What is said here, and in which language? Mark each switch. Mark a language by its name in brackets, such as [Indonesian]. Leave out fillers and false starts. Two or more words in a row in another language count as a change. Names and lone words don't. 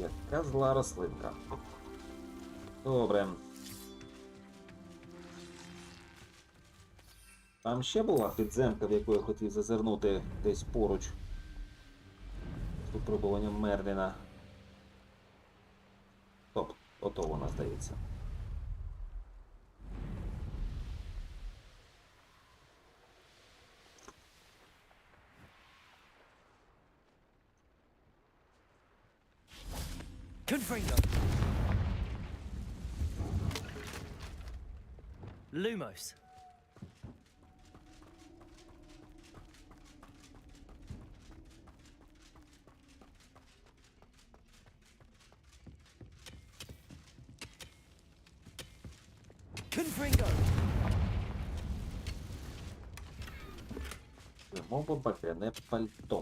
[Ukrainian] Яка зла рослинка. Добре. Там ще була підземка, в яку я хотів зазирнути десь поруч. З випробуванням Мерліна. Стоп, ото вона, здається. [Latin] Confringo. Lumos. Confringo. [Ukrainian] Мова бахряне пальто.